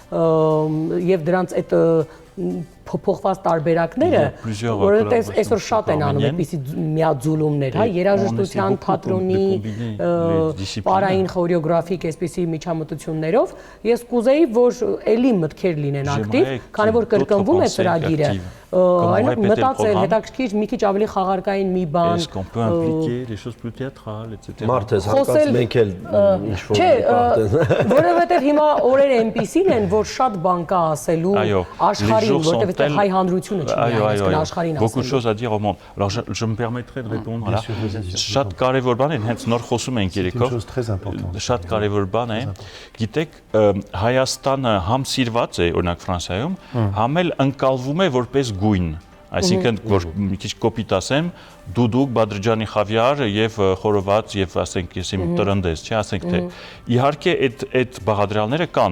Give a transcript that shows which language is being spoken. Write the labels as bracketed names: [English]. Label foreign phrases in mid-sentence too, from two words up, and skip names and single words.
[Armenian] եւ դրանց այդ փոփոխված տարբերակները, որովհետեւ այսօր շատ են անում այդպիսի միաձուլումներ, հա, երաժշտության, թատրոնի, պարային խորեոգրաֆիկ այսպիսի միջամտություններով, ես կուզեի, որ էլի մտքեր լինեն ակտիվ, քանի որ կրկնվում է ծրագիրը, այն մտածել, հետաքրքիր մի քիչ ավելի խաղարկային մի բան, [French] Est-ce qu'on peut impliquer des choses plus théâtrales, etc. [Armenian] Մարդես հարկած մենք էլ ինչ-որ Չէ, որովհետև հիմա օրերը այնպիսին են, որ շատ բան կա ասելու աշխարհին, որովհետև հայ հանրությունը չի այսքան աշխարհին ասելու։ [French] Beaucoup de choses à dire au monde. Alors je me permettrai de répondre là. [Armenian] Շատ կարևոր բան է, հենց նոր խոսում ենք երեքով։ Շատ կարևոր բան է։ Գիտեք, Հայաստանը համ սիրված է, օրինակ Ֆրանսիայում, համ էլ ընկալվում է որպես գույն։ Այսինքն, որ մի քիչ կոպիտ ասեմ, դուդուկ, Բադրջանի խավիար եւ խորոված եւ ասենք ես իմ տրնդես, չէ, ասենք թե իհարկե այդ բաղադրյալները կան։